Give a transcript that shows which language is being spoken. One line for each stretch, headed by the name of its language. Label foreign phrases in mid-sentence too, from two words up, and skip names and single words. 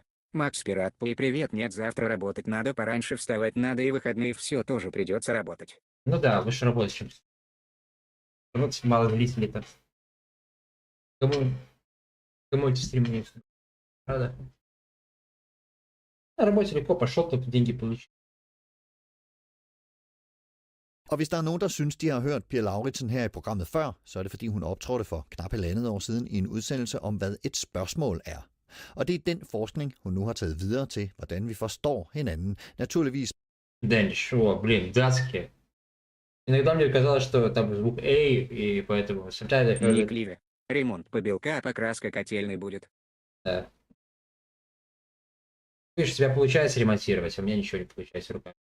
Russian: Макс Пират, привет, нет, завтра работать надо, пораньше вставать надо и выходные все тоже придется работать. Ну да, лучше работать, чем... Вот мало зрителей-то. Кому эти стримы не нужны? Правда? На работе легко пошел, только деньги получил.
Danish: Og hvis der er nogen, der synes, de har hørt Pia Lauritsen her i programmet før, så er det fordi, hun optrådte for knap 1,5 år siden i en udsendelse om, hvad et spørgsmål er. Og det er den forskning, hun nu har taget videre til, hvordan vi forstår hinanden. Naturligvis.
Russian: Дальше, блин, датские. Иногда мне казалось, что там звук «эй», и поэтому... Никливе. Ремонт побелка, покраска котельной будет. Да. Видишь, у тебя получается ремонтировать, а у меня ничего не получается руками.